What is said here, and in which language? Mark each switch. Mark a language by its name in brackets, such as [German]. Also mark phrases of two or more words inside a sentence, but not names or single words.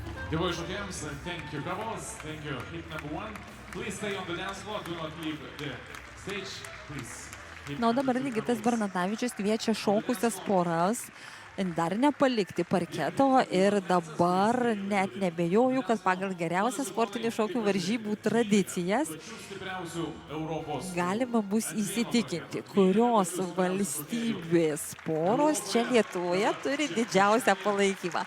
[Lithuanian] Dėkoju šokėjams, [English] thank you couples, thank you hit number 1. Please stay on the dance floor, do not leave the stage, please. [Lithuanian] Na, o dabar Ligitas Bernatavičius kviečia šokusias poras dar nepalikti parketo ir dabar net nebejoju, kad pagal geriausias sportinių šokių varžybų tradicijas Stipriausių Europos. galima bus įsitikinti, kurios valstybės poros čia Lietuvoje turi didžiausią palaikymą.